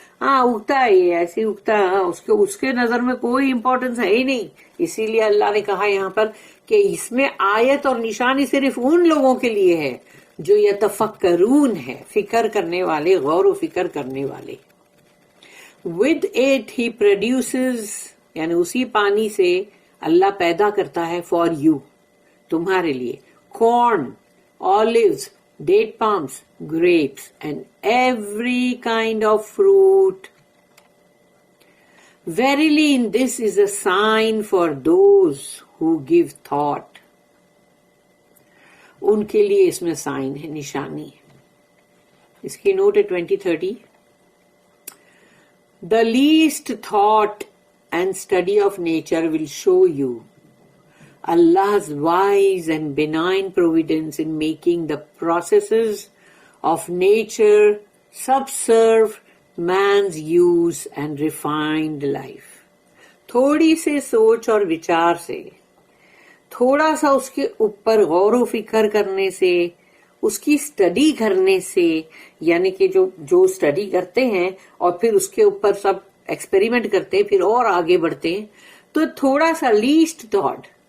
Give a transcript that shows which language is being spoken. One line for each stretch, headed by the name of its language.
Urdu: ہاں اگتا ہے یہ ایسے اگتا ہے، اس کے نظر میں کوئی امپورٹنس ہے ہی نہیں. اسی لیے اللہ نے کہا یہاں پر کہ اس میں آیت اور نشانی صرف ان لوگوں کے لیے ہے جو یتفکرون ہے، فکر کرنے والے، غور و فکر کرنے والے.
English: with it he produces
Urdu: یعنی اسی پانی سے اللہ پیدا کرتا ہے
English: for you
Urdu: تمہارے لیے،
English: corn, olives, date palms, grapes and every kind of fruit. Verily in this is a sign for those who give thought.
Urdu: ان کے لیے اس میں سائن ہے، نشانی ہے. اس کی نوٹ ہے 2030.
English: The least thought and study of nature will show you Allah's wise and benign providence in making the processes of nature subserve man's use and refined life.
Urdu: تھوڑی سے سوچ اور وچار سے، تھوڑا سا اس کے اوپر غور و فکر کرنے سے، اس کی اسٹڈی کرنے سے، یعنی کہ جو اسٹڈی کرتے ہیں اور پھر اس کے اوپر سب ایکسپیریمنٹ کرتے ہیں، پھر اور آگے بڑھتے ہیں، تو تھوڑا سا لیسٹ تھاٹ